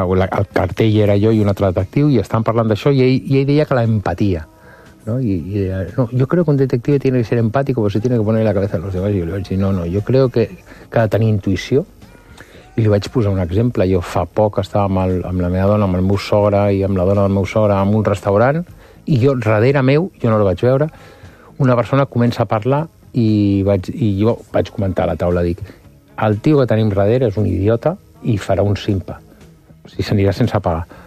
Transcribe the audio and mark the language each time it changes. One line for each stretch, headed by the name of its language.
Catalan: El cartell era jo i un altre detectiu i estàvem parlant d'això i ell deia que l'empatia, ¿no?
Spanish: Y deia, no, yo creo que un detective tiene que ser empático porque se tiene que poner la cabeza en los demás. Y yo le
Catalan: vaig dir,
Spanish: no, yo creo que
Catalan: ha de tenir intuïció. I li vaig posar un exemple. Jo fa poc estava amb la meva dona, amb el meu sogre i amb la dona del meu sogre en un restaurant i jo, darrere meu, jo no el vaig veure, una persona comença a parlar i jo vaig comentar a la taula, dic, el tio que tenim darrere és un idiota i farà un simpa, o sigui, s'anirà sense pagar.